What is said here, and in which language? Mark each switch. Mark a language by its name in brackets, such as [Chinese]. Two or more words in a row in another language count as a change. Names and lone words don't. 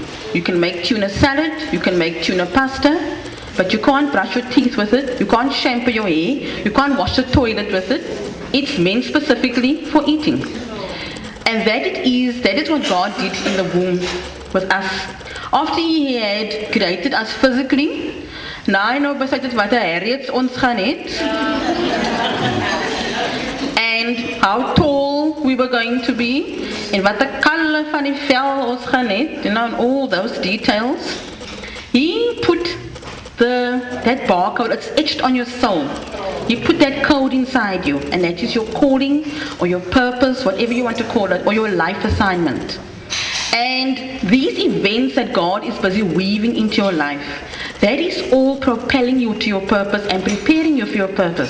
[English] You can make tuna salad, you can make tuna pasta, but you can't brush your teeth with it, you can't shampoo your hair, you can't wash the toilet with it. It's meant specifically for eating. And that is what God did in the womb with us. After He had created us physically, [Afrikaans] nou nou besluit het wat 'n herriets ons gaan het. [English] And how tall we were going to be, and [Afrikaans] wat 'n kleur van die vel ons gaan het, [English] you know, and all those details. He put that barcode, it's etched on your soul. He put that code inside you, and that is your calling or your purpose, whatever you want to call it, or your life assignment. And these events that God is busy weaving into your life, that is all propelling you to your purpose and preparing you for your purpose.